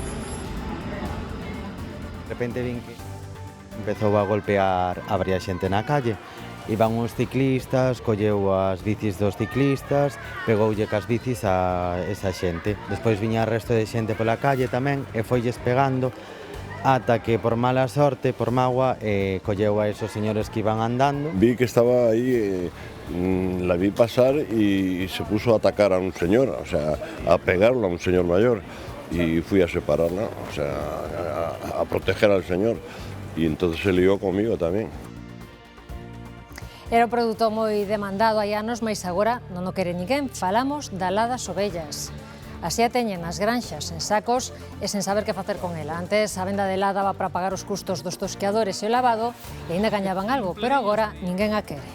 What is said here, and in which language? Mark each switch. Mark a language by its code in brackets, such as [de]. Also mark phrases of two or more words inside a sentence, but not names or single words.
[gl] De repente vin que empezou a golpear a varias xente na calle. Iban uns ciclistas, colleu as bicis dos ciclistas, pegoulle cas bicis a esa xente. Despois viña o resto de xente pola calle tamén e foilles pegando ata que por mala sorte, por magua, colleu a esos señores que iban andando. [es] Vi que estaba aí, la vi pasar y se puso a atacar a un señor, o sea, a pegarlo a un señor mayor. Y fui a separarla, o sea, a proteger al señor. Y entonces se lió conmigo tamén. [gl] Era un produto moi demandado hai anos, mas agora non o quere ninguén. Falamos da la das ovellas. Así a teñen nas granxas, en sacos e sen saber que facer con ela. Antes a venda de la daba para pagar os custos dos tosqueadores e o lavado e ainda gañaban algo, pero agora ninguén a quere.